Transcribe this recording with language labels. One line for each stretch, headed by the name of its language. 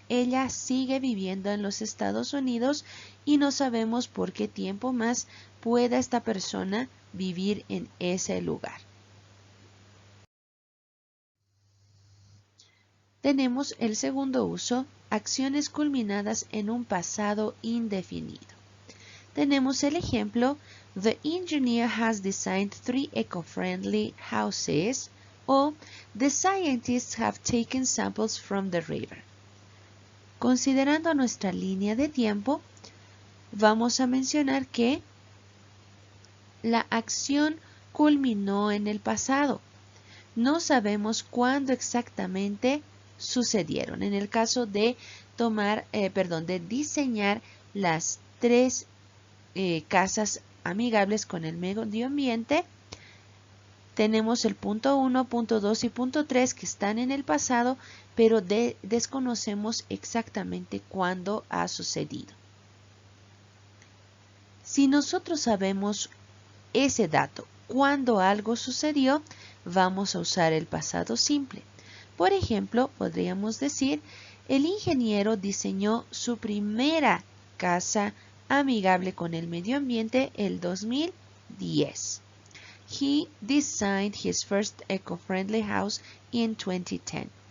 Spanish: Ella sigue viviendo en los Estados Unidos y no sabemos por qué tiempo más pueda esta persona vivir en ese lugar. Tenemos el segundo uso, acciones culminadas en un pasado indefinido. Tenemos el ejemplo,
English: the engineer has designed 3 eco-friendly houses,
Spanish: o
English: the scientists have taken samples from the river.
Spanish: Considerando nuestra línea de tiempo, vamos a mencionar que la acción culminó en el pasado. No sabemos cuándo exactamente sucedieron. En el caso de de diseñar las 3 casas amigables con el medio ambiente, tenemos el punto 1, punto 2 y punto 3 que están en el pasado, pero desconocemos exactamente cuándo ha sucedido. Si nosotros sabemos ese dato, cuando algo sucedió, vamos a usar el pasado simple. Por ejemplo, podríamos decir, el ingeniero diseñó su primera casa amigable con el medio ambiente el 2010.
English: He designed his first eco-friendly house in 2010.